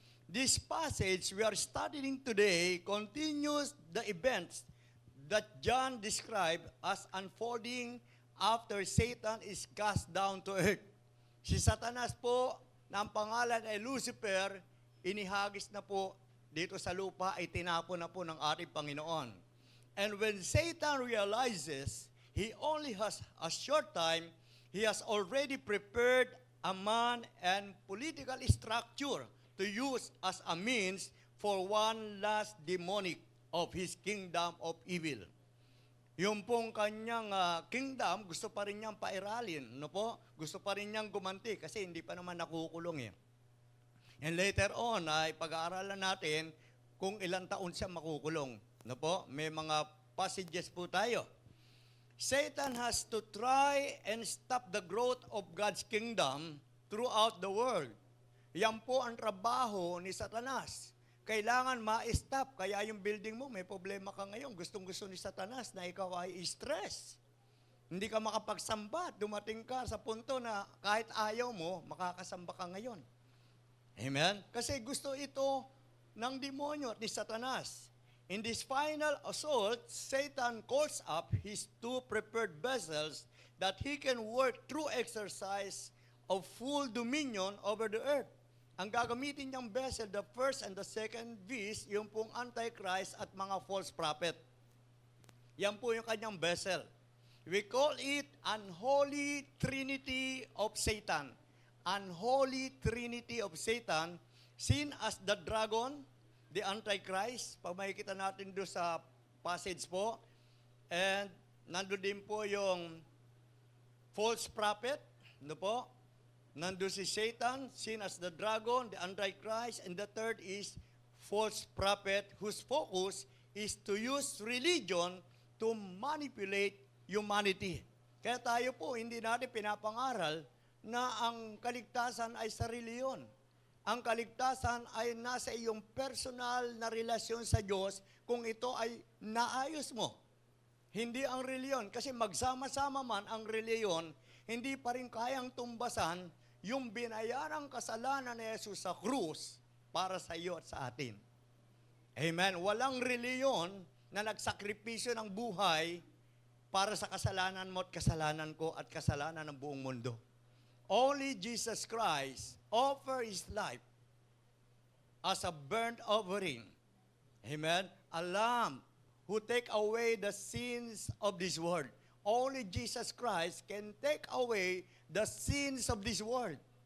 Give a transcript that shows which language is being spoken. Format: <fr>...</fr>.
<en>This passage we are studying today continues the events that John described as unfolding after Satan is cast down to earth.</en> <tl>Si Satanas po, na ang pangalan ay Lucifer, inihagis na po dito sa lupa, ay tinapon na po ng ating Panginoon.</tl> <en>And when Satan realizes he only has a short time, he has already prepared a man and political structure to use as a means for one last demonic of his kingdom of evil.</en> <tl>Yung pong kanyang kingdom, gusto pa rin niyang pairalin, no po? Gusto pa rin niyang gumanti kasi hindi pa naman nakukulong eh.</tl> <en>And later on,</en> <tl>ay pag-aaralan natin kung ilang taon siya makukulong. No po? May mga passages po tayo.</tl> <en>Satan has to try and stop the growth of God's kingdom throughout the world.</en> <tl>Yan po ang trabaho ni Satanas. Kailangan ma-stop. Kaya yung building mo, may problema ka ngayon. Gustong-gusto ni Satanas na ikaw ay stress. Hindi ka makapagsamba. Dumating ka sa punto na kahit ayaw mo, makakasamba ka ngayon. Amen? Kasi gusto ito ng demonyo at ni Satanas.</tl> <en>In this final assault, Satan calls up his two prepared vessels that he can work through exercise of full dominion over the earth.</en> <tl>Ang gagamitin niyang vessel,</tl> <en>the first and the second beast,</en> <tl>yung pong Antichrist at mga false prophet. Yan po yung kanyang vessel.</tl> <en>We call it Unholy Trinity of Satan. Unholy Trinity of Satan, seen as the dragon, the Antichrist,</en> <tl>pag makikita natin doon sa passage po,</tl> <en>and</en> <tl>nandun din po yung</tl> <en>false prophet,</en> <tl>no po? Nandun si</tl> <en>Satan, seen as the dragon, the Antichrist, and the third is false prophet whose focus is to use religion to manipulate humanity.</en> <tl>Kaya tayo po, hindi natin pinapangaral na ang kaligtasan ay sa reliyon. Ang kaligtasan ay nasa iyong personal na relasyon sa Diyos kung ito ay naayos mo. Hindi ang reliyon. Kasi magsama-sama man ang reliyon, hindi pa rin kayang tumbasan yung binayarang kasalanan ni Jesus sa krus para sa iyo at sa atin. Amen. Walang reliyon na nagsakripisyo ng buhay para sa kasalanan mo at kasalanan ko at kasalanan ng buong mundo.</tl> <en>Only Jesus Christ offer His life as a burnt offering. Amen. A lamb who take away the sins of this world. Only Jesus Christ can take away the sins of this world.</en>